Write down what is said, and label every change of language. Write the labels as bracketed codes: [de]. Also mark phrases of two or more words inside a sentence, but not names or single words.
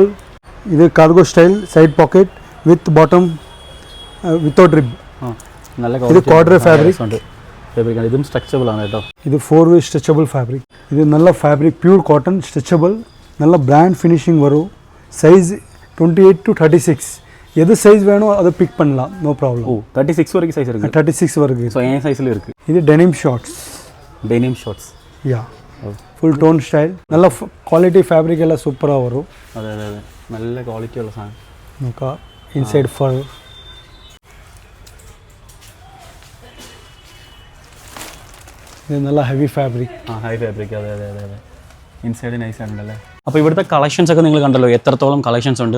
[en] ഇത് cargo style, side pocket with bottom without rib. [ml] നല്ല ഇത് [en] quadre fabric [ml] ഉണ്ട്. ഇതും സ്ട്രെച്ചബിൾ ആണ് കേട്ടോ. [en] ഇത് 4-way stretchable fabric. [ml] ഇത് നല്ല ഫാബ്രിക്, [en] pure cotton, [ml] സ്ട്രെച്ചബിൾ, നല്ല [en] brand finishing [ml] വരും. [en] size 28 to 36. [ta] எது சைஸ் வேணும் அதை பிக் பண்ணலாம், [en] no problem. [ta] 36 வரைக்கும் சைஸ் இருக்கு. 36 வரைக்கும். ஸோ என் சைஸில் இருக்குது. இது [en] denim shorts. [ta] யா, [en] full tone style, [ta] நல்ல [en] quality fabric [ta] எல்லாம் சூப்பராக வரும். [ml] അതെ അതെ അതെ, നല്ല ക്വാളിറ്റി ഉള്ള സാധനം. നോക്കാം, [en] inside fur. [ml] ഇത് നല്ല [en] heavy fabric. high fabric. [ml] അതെ അതെ അതെ അതെ, [en] inside nice [ml] ആണല്ലേ. അപ്പോൾ ഇവിടുത്തെ കളക്ഷൻസ് ഒക്കെ നിങ്ങൾ കണ്ടല്ലോ, എത്രത്തോളം കളക്ഷൻസ് ഉണ്ട്.